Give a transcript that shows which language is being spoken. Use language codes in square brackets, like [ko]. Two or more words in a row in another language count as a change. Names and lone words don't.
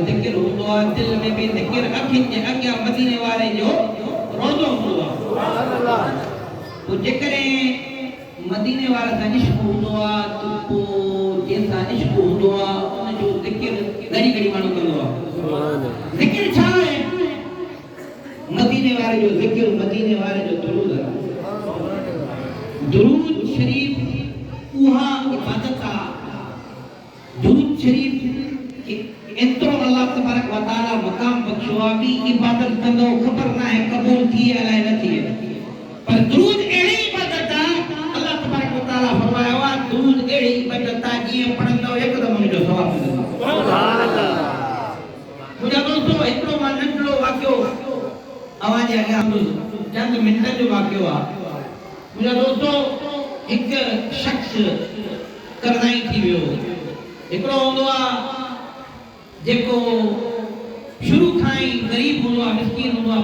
[sd] ज़िक्र हूंदो आहे दिलि में बि ज़िक्र अखियुनि जे अॻियां मदीने वारे जो रोज़ो हूंदो आहे पोइ जेकॾहिं मदीने वारे सां इश्क हूंदो आहे त पोइ जंहिंसां इश्क हूंदो आहे उन जो ज़िक्र घड़ी घड़ी माण्हू कंदो आहे ज़िक्र छा आहे मदीने वाले जो ज़िक्र मदीने वाले जो दुरूद है दुरूद शरीफ उहा इबादत आहे दुरूद शरीफ एतिरो [ar] الله تبارك و [sd] तआला मकाम बख्शो आहे कि इबादत कंदो ख़बर न आहे क़बूल थिए अलाए न थिए पर दुरूद अहिड़ी इबादत आहे अल्लाह तबारक व तआला फरमायो आहे दुरूद अहिड़ी इबादत आहे जीअं पढ़ंदो हिकदमि हुनजो सवाब मिलंदो [ar] سبحان الله [sd] मुंहिंजा दोस्तो हिकिड़ो मां नंढड़ो वाक़ियो आवाज़ अॻियां चंद मिंटनि जो वाक़ियो आहे मुंहिंजा दोस्तो हिकु शख़्स करज़ई थी वियो हिकिड़ो हूंदो आहे जेको शुरू खां ई ग़रीब हूंदो आहे मिस्कीन हूंदो आहे